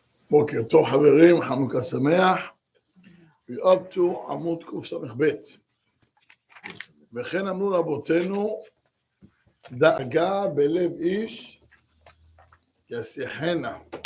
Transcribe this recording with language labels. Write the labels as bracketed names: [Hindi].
[Hebrew] בוקר טוב חברים, חנוכה שמח. [English] We up to [Hebrew] עמוד קס"ב. וכן אמרו רבותינו, דאגה בלב איש ישיחנה.